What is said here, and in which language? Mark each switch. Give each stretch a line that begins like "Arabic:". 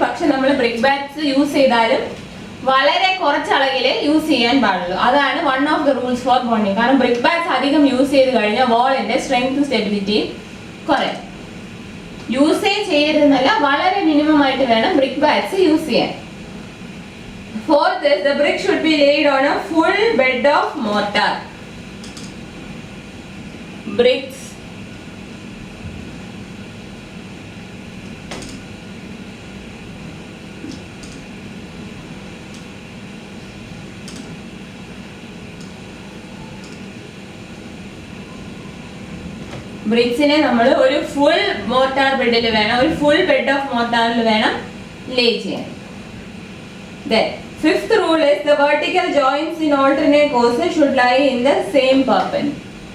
Malayalam: പക്ഷെ നമ്മൾ brick bats use ചെയ്താലും വളരെ കുറച്ച് അളവില് യൂസ് ചെയ്യാൻ പാടുള്ളൂ. അതാണ്
English: One of the rules for bonding.
Malayalam: കാരണം ബ്രിക്ക് ബാറ്റ്സ് അധികം യൂസ് ചെയ്ത് കഴിഞ്ഞാൽ വാളിന്റെ സ്ട്രെങ്ത് സ്റ്റെബിലിറ്റി കുറയും. യൂസേ ചെയ്യരുതെന്നല്ല, വളരെ മിനിമം ആയിട്ട് വേണം ബ്രിക്ക് ബാറ്റ്സ് യൂസ് ചെയ്യാൻ.
English: Fourth is the brick should be laid on a full bed of mortar.
Malayalam: Bricks ബ്രിക്സിനെ നമ്മൾ ഒരു ഫുൾ മോർട്ടാർ ബെഡിൽ വേണം, ഒരു ഫുൾ ബെഡ് ഓഫ് മോർട്ടാറിൽ വേണം ലേ ചെയ്യാൻ.
English: Then fifth rule is the vertical joints in alternate courses should lie in the same perpendicular.